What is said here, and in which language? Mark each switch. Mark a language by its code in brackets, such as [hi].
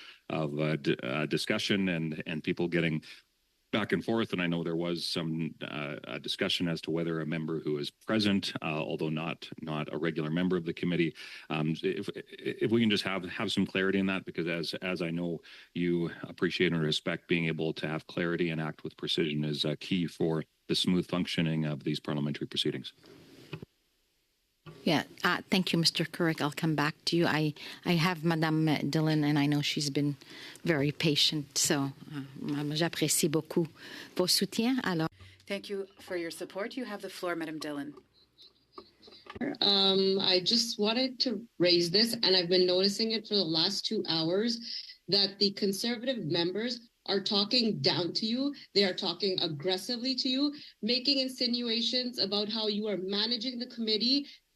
[en] of discussion and people getting back and forth, and I know there was some discussion as to whether a member who is present, although not a regular member of the committee, if we can just have some clarity in that, because as I know you appreciate and respect, being able to have clarity and act with precision is key for the smooth functioning of these parliamentary proceedings. Yeah, thank you, Mr. Couric. I'll come back to you. I have Madame Dillon, and I know she's been very patient. [fr] So, j'apprécie beaucoup vos soutiens. Alors. [en] Thank you for your support. You have the floor, Madame Dillon. I just wanted to raise this, and I've been noticing it for the last 2 hours, that the Conservative members are talking down to you. They are talking aggressively to you, making insinuations about how you are managing the committee.